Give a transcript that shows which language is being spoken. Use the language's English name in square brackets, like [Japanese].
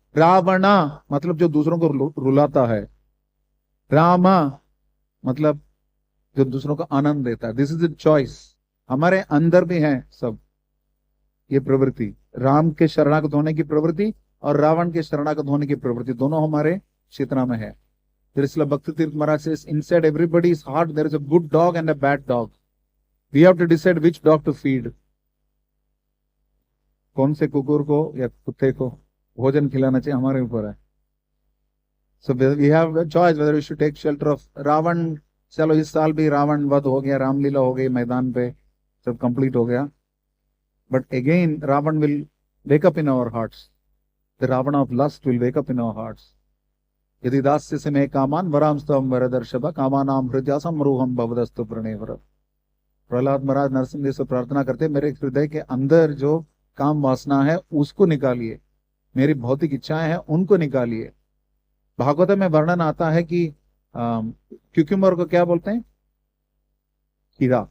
[Hindi] रावणा मतलब जो दूसरों को रुलाता है, रामा मतलब जो दूसरों को आनंद देता है। [English] This is the choice. [Hindi] हमारे अंदर भी है सब ये प्रवृत्ति, राम के शरणागत होने की प्रवृत्ति और रावण के शरणागत होने की प्रवृत्ति, दोनों हमारे चेतना में है। [English] Bhakti Tirtha Maharaj says, inside everybody's heart there is a good dog and a bad dog. We have to decide which dog to feed. [Hindi] कौन से कुकुर को या कुत्ते को भोजन खिलाना चाहिए, हमारे ऊपर है। [English] So we have a choice whether we should take shelter of Ravana. [Hindi] चलो इस साल भी रावण वध हो गया, रामलीला हो गई मैदान पे, सब कंप्लीट हो गया। [English] But again, Ravan will wake up in our hearts. The Ravana of lust will wake up in our hearts. [Sanskrit] यदि दास्य से मे कामान वराम स्तवम वरदर्शभ कामानाम हृदय समरूहम भवदस्तु प्रणेवर। [Hindi] प्रहलाद महाराज नरसिंह से प्रार्थना करते, मेरे हृदय के अंदर जो काम वासना है उसको निकालिए, मेरी भौतिक इच्छाएं हैं उनको निकालिए। भागवत में वर्णन आता है कि क्यूक्यूम्बर को क्या बोलते हैं? खीरा।